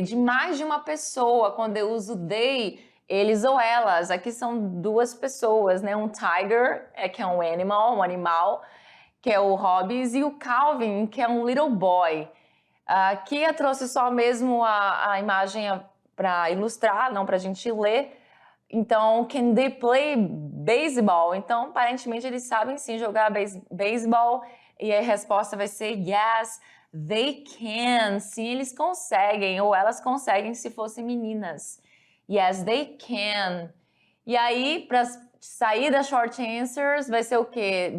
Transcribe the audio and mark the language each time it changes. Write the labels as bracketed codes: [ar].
[pt] De mais de uma pessoa. Quando eu uso they, eles ou elas. Aqui são duas pessoas, né? Um tiger, que é um animal, que é o Hobbes, e o Calvin, que é um little boy. Aqui eu trouxe só mesmo a imagem para ilustrar, não para a gente ler. [en] Então, can they play baseball? [pt] Então, aparentemente, eles sabem sim jogar baseball. E a resposta vai ser yes, they can. Sim, eles conseguem, ou elas conseguem se fossem meninas. Yes, they can. E aí, para sair das short answers, vai ser o quê?